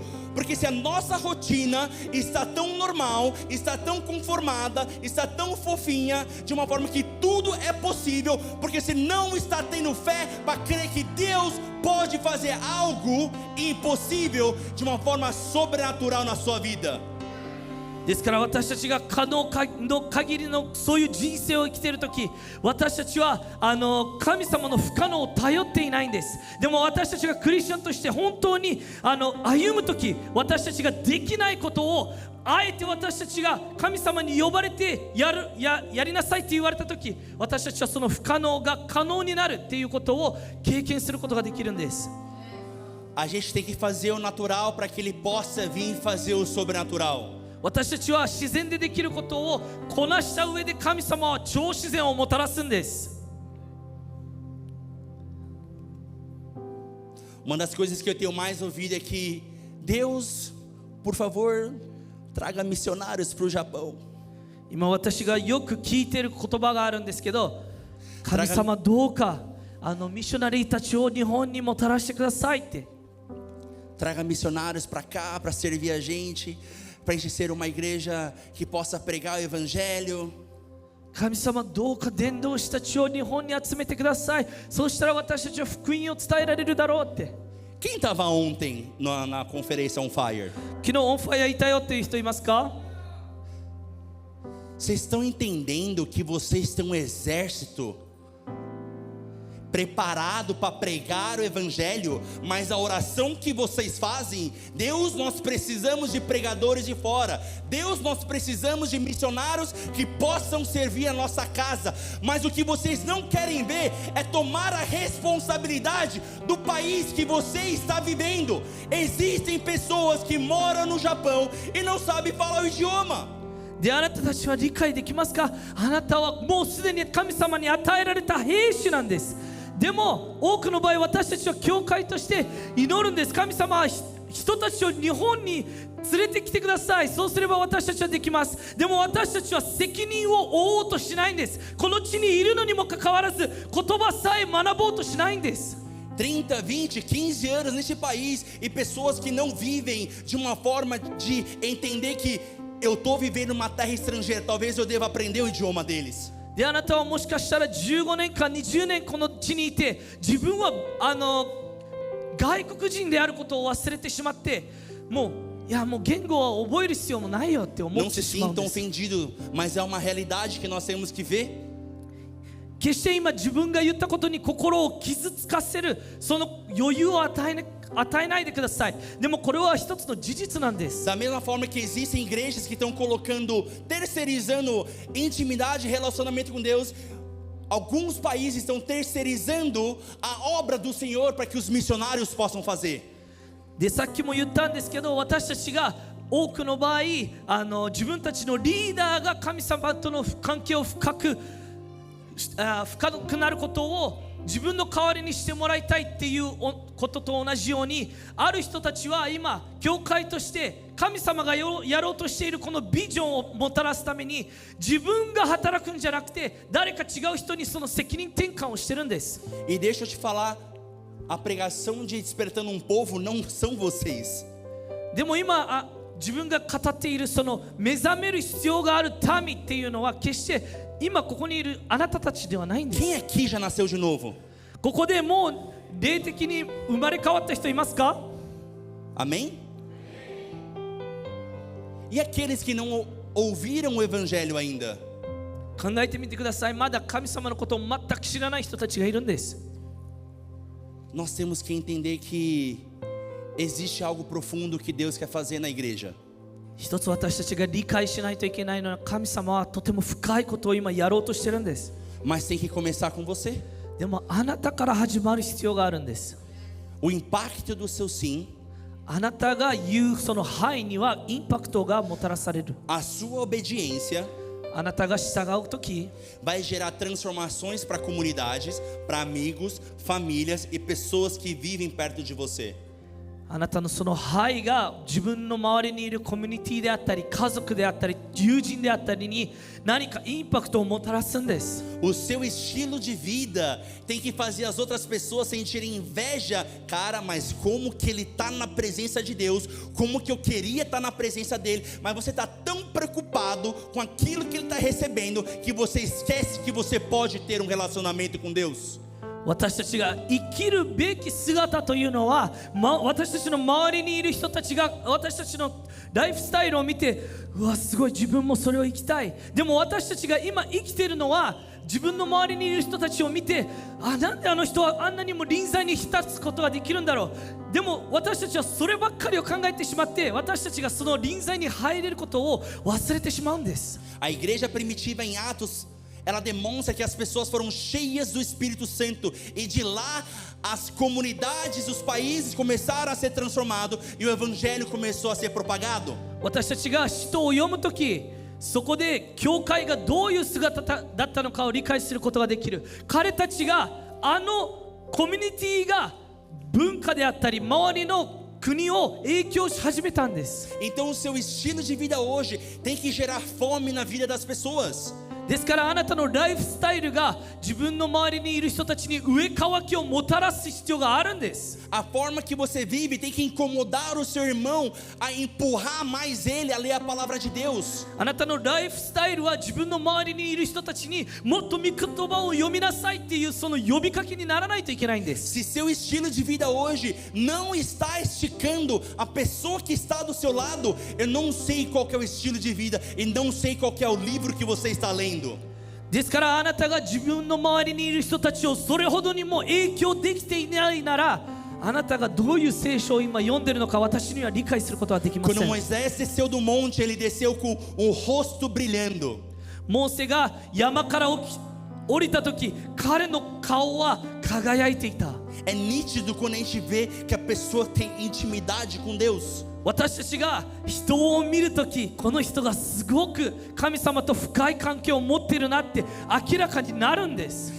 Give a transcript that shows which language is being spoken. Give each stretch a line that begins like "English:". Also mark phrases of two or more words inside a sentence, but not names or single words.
Portuguese: Porque se a nossa rotina está tão normal, está tão conformada, está tão fofinha, de uma forma que tudo é possível, porque você não está tendo fé para crer que Deus pode fazer algo impossível de uma forma sobrenatural na sua vida.
Japanese: ですから私たちが可能の限りのそういう人生を生きているとき、私たちは神様の不可能を頼っていないんです。でも私たちがクリスチャンとして本当に歩むとき、私たちができないことをあえて私たちが神様に呼ばれてやりなさいって言われたとき、私たちはその不可能が可能になるっていうことを経験することができるんです。
Portuguese: A gente tem que fazer o natural para que Ele possa vir fazer o sobrenatural.
Japanese: 私たちは自然でできることをこなした上で神様は超自然をもたらすんです。
Portuguese: Uma das coisas que eu tenho mais ouvido é que Deus, por favor, traga missionários para o Japão.
Japanese: 今私がよく聞いている言葉があるんですけど、神様どうかミッショナリーたちを日本にもたらしてくださいって。
Portuguese: Traga missionários para cá, para servir a gente ser uma igreja que possa pregar o evangelho.
Japanese: 神様どうか伝道師たちを日本に集めてください。そうしたら私たちは福音を伝えられるだろうって。
Portuguese: Quem estava ontem na conferência On Fire?
Japanese: 昨日オンファイアいたよっていう人いますか？
Portuguese: Vocês estão entendendo que vocês têm um exército preparado para pregar o evangelho, mas a oração que vocês fazem, Deus, nós precisamos de pregadores de fora, Deus, nós precisamos de missionários que possam servir a nossa casa, mas o que vocês não querem ver é tomar a responsabilidade do país que você está vivendo. Existem pessoas que moram no Japão e não sabem falar o idioma.
Japanese: であなたたちは理解できますか？あなたはもうすでに神様に与えられた兵士なんです。でも多くの場合私たちは教会として祈るんです。神様は人たちを日本に連れてきてください。そうすれば私たちはできます。でも私たちは責任を負おうとしないんです。この地にいるのにもかかわらず言葉さえ学ぼうとしないんです。
Portuguese: 30, 20, 15 anos neste país e pessoas que não vivem de uma forma de entender que eu estou vivendo uma terra estrangeira, talvez eu deva aprender o idioma deles.
Japanese: であなたはもしかしたら15年間20年この地にいて自分は外国人であることを忘れてしまってもう言語は覚える必要もないよって思ってしまうんです。
Portuguese: Não se sintam ofendidos, mas é uma realidade que nós temos que ver.
Japanese: 決して今自分が言ったことに心を傷つかせるその余裕を与与えないでください。でもこれは一つの事実なんです。
Portuguese: Da mesma forma que existem igrejas que estão colocando, terceirizando intimidade e relacionamento com Deus, alguns países estão terceirizando a obra do Senhor para que os missionários possam fazer.
Japanese: でさっきも言ったんですけど、私たちが多くの場合自分たちのリーダーが神様との関係を深くなることを自分の代わりにしてもらいたいっていうことと同じように、ある人たちは今教会として神様がやろうとしているこのビジョンをもたらすために自分が働くんじゃなくて誰か違う人にその責任転換をしてるんです。
Portuguese: E deixa eu te falar, a pregação de despertando um povo não são vocês.
Japanese: でも今自分が語っているその目覚める必要がある民っていうのは決して今ここにいるあなたたちではないんです。
Portuguese: Quem aqui já nasceu de novo?
Japanese: ここでもう霊的に生まれ変わった人いますか？
Portuguese: Amém? E aqueles que não ouviram o evangelho ainda?
Japanese: 考えてみてください。まだ神様のことを全く知らない人たちがいるんです。
Portuguese: Nós temos que entender que existe algo profundo que Deus quer fazer na igreja.
Japanese: 一つ私たちが理解しないといけないのは、神様はとても深いことを今やろうとしてるんです。
Portuguese: Mas tem que começar com você.
Japanese: でもあなたから始まる必要があるんです。
Portuguese: O impacto do seu sim,
Japanese: あなたが言うその範囲にはインパクトがもたらされる。
Portuguese: a sua obediência
Japanese: あなたが従うとき、
Portuguese: vai gerar transformações para comunidades, para amigos, famílias e pessoas que vivem perto de você.
Japanese: あなたのその範囲が自分の周りにいるコミュニティであったり家族であったり友人であったりに何かインパクトをもたらすんです。
Portuguese: O seu estilo de vida tem que fazer as outras pessoas sentirem inveja. Cara, mas como que ele está na presença de Deus? Como que eu queria estar na presença dele? Mas você está tão preocupado com aquilo que ele está recebendo que você esquece que você pode ter um relacionamento com Deus.
Japanese: 私たちが生きるべき姿というのは、私たちの周りにいる人たちが私たちのライフスタイルを見て、うわすごい自分もそれを生きたい。でも私たちが今生きているのは自分の周りにいる人たちを見て、なんであの人はあんなにも臨在に浸つことができるんだろう。でも私たちはそればっかりを考えてしまって、私たちがその臨在に入れることを忘れてしまうんです。
Portuguese: A igreja primitiva em Atos, ela demonstra que as pessoas foram cheias do Espírito Santo e de lá as comunidades, os países começaram a ser transformados e o evangelho começou a ser propagado.
Japanese: 私たちが使徒を読むとき、そこで教会がどういう姿だったのかを理解することができる。彼たちがコミュニティが文化であったり周りの国を影響し始めたんです。
Portuguese: Então o seu estilo de vida hoje tem que gerar fome na vida das pessoas.
Japanese: ですからあなたのライフスタイルが自分の周りにいる人たちに上乾きをもたらす必要があるんです。
Portuguese: A forma que você vive tem que incomodar o seu irmão a empurrar mais ele a ler a palavra de Deus.
Japanese: あなたのライフスタイルは自分の周りにいる人たちにもっと御言葉を読みなさいっていうその呼びかけにならないといけないんです。
Portuguese: Se seu estilo de vida hoje não está esticando a pessoa que está do seu lado, eu não sei qual que é o estilo de vida e não sei qual que é o livro que você está lendo.
Japanese: ですからあなたが自分の周りにいる人たちをそれほどにも影響できていないなら、あなたがどういう聖書を今読んでいるのか私には理解することはできませ
Portuguese: Quando
Japanese: ん。
Portuguese: Moisés desceu do monte, ele desceu com o rosto brilhando.
Japanese: モーセが山から降りた時、彼の顔は輝いていた。
Portuguese: É nítido quando a gente vê que a pessoa tem intimidade com Deus.
Japanese: 私たちが人を見るとき、この人がすごく神様と深い関係を持っているなって明らかになるんです。